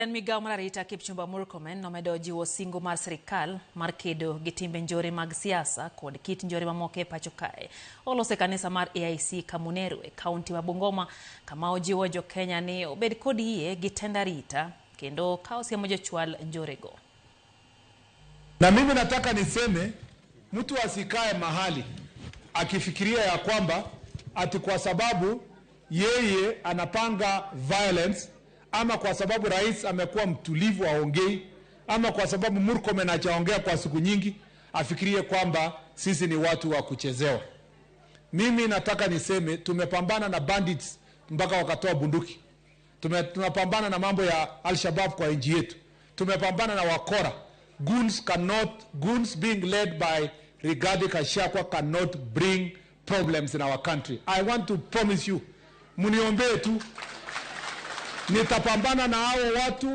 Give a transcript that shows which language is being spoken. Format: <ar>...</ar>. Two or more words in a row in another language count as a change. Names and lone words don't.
<luo>Migao mar arita Kipchumba Murkomen nomedo jiwo singo mar sirikal mar kedo gi timbe njore mag siasa kod kit njore mamoko e pacho kae. Olose kanisa mar AIC Kamuneru e kaunti wa Bungoma kama ojiwo jo Kenya ni obed kod yie gi tend arita kendo kao siemo jochwal njorego.</luo> <sw>Na mimi nataka niseme mtu asikae mahali akifikiria ya kwamba ati kwa sababu yeye anapanga violence, ama kwa sababu rais amekuwa mtulivu aongei, ama kwa sababu Murkomen hajaongea kwa siku nyingi, afikirie kwamba sisi ni watu wa kuchezewa. Mimi nataka niseme tumepambana na bandits mpaka wakatoa bunduki. Tunapambana na mambo ya Al-Shabaab kwa nchi yetu. Tumepambana na wakora.</sw> <en>Goons being led by Rigathi Gachagua cannot bring problems in our country. I want to promise you,</en> <sw>muniombee tu, nitapambana na hao watu</sw>